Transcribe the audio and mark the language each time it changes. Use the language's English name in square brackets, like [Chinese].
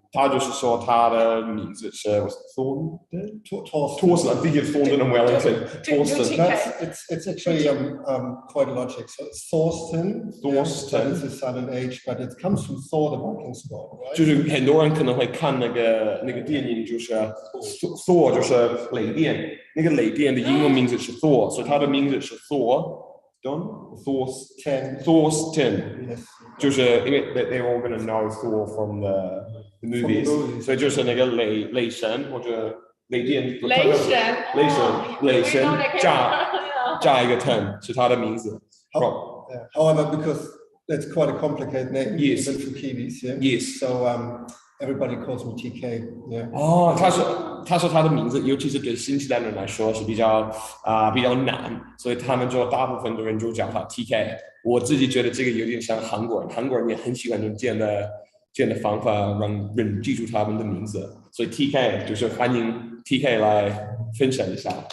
[Chinese] 他就是说他的名字是 Thornton. [English] Torsten. I think it's Thornton and Wellington. Torsten. It's actually quite logic. So it's Thorsten. It's a silent H, but it comes from Thor, the Viking god, right? [Chinese] 就是很多人可能会看那个电影，就是 Thor 就是雷电，那个雷電的英文名字是 Thor， 所以他的名字是 Thorsten。就是因为 [English] they're all gonna know Thor from the movies， [Chinese] 所以就是那个雷神或者雷电雷神加一个 ten 是他的名字。 [English] However, because that's quite a complicated name, yes, even for Kiwis, yeah. Yes. So everybody calls me TK. Yeah. [Chinese] 哦，他说他的名字，尤其是对新西兰人来说是比较难，所以他们就大部分的人就叫他 TK。我自己觉得这个有点像韩国人也很喜欢用这样的方法让人记住他们的名字，所以 TK 就是欢迎 TK 来分享一下。